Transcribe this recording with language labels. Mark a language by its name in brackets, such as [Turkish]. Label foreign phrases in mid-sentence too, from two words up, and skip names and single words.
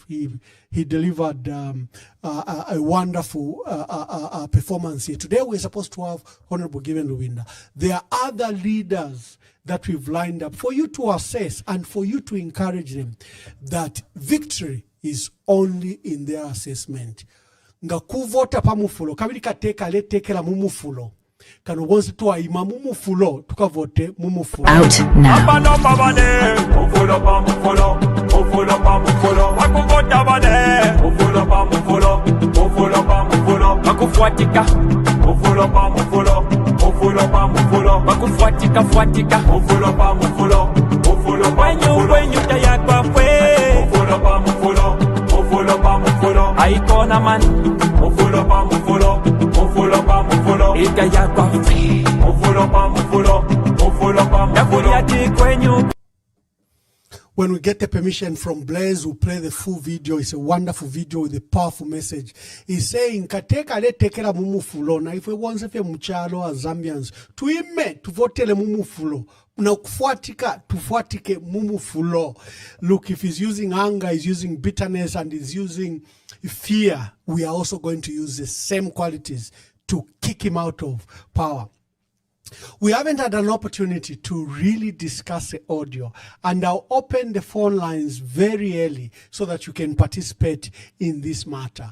[English] He delivered a wonderful performance here. Today we're supposed to have Honorable Given Lubinda. There are other leaders that we've lined up for you to assess and for you to encourage them that victory is only in their assessment. [Bemba] Nga kuvota pa mufulo, kabili kateka letekela mumufulo. Kano bonse tuwa ima mumufulo, tukavote mumufulo. [English] Out now. [Bemba] Abano pabane, mufulo pa mufulo, mufulo pa mufulo. Wakuvota bane, mufulo pa mufulo, mufulo pa mufulo. Wakufuatika, mufulo pa mufulo, mufulo pa mufulo. Wakufuatika, fuatika, mufulo pa mufulo, mufulo pa mufulo. Wenyu tayakwa kwe, mufulo pa mufulo, mufulo pa mufulo. Aikona man, mufulo pa mufulo, mufulo pa mufulo. Itayakwa kwe, mufulo pa mufulo, mufulo pa mufulo. Yakuriati kwenyu. [English] When we get the permission from Blaze, we'll play the full video. It's a wonderful video with a powerful message. He's saying, [Bemba] kateka le tekela mumufulo. Na [English] if we want to [Bemba] mchalo [English] as Zambians, [Bemba] tuime, tuvotele mumufulo. Na kufuatika, tufuatike mumufulo. [English] Look, if he's using anger, he's using bitterness, and he's using fear, we are also going to use the same qualities to kick him out of power. We haven't had an opportunity to really discuss the audio, and I'll open the phone lines very early so that you can participate in this matter.